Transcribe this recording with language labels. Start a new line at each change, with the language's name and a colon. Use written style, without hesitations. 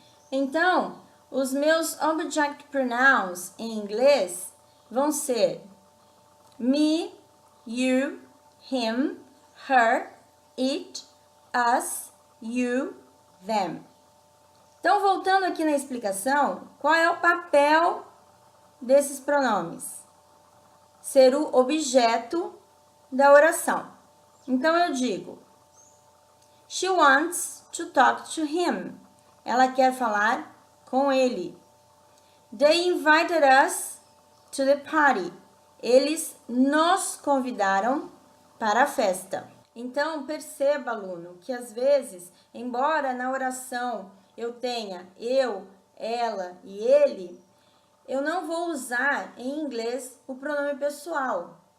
Portuguese: Então, os meus object pronouns em inglês vão ser
English: me, you, him, her, it, us, you, them.
Portuguese: Então, voltando aqui na explicação, qual é o papel desses pronomes? Ser o objeto da oração. Então, eu digo,
English: she wants to talk to him.
Portuguese: Ela quer falar com ele.
English: They invited us to the party.
Portuguese: Eles nos convidaram para a festa. Então, perceba, aluno, que às vezes, embora na oração eu tenha eu, ela e ele, eu não vou usar em inglês o pronome pessoal.